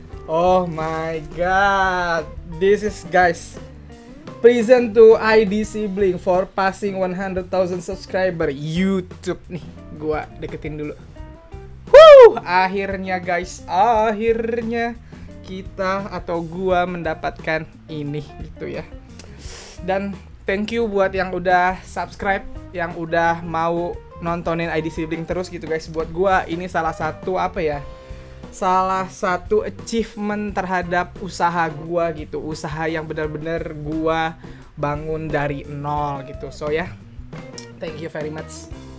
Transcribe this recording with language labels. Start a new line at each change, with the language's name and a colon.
English: Oh my god, this is guys, present to ID Sibling for passing 100,000 subscriber YouTube nih.
Indonesian: Gua deketin dulu. Akhirnya guys, akhirnya kita atau gua mendapatkan ini gitu ya. Dan
English: thank you
Indonesian: buat yang udah subscribe, yang udah mau nontonin ID Sibling terus gitu guys. Buat gua ini salah satu salah satu achievement terhadap usaha gua gitu. Usaha yang benar-benar gua bangun dari nol gitu.
English: So ya, thank you very much.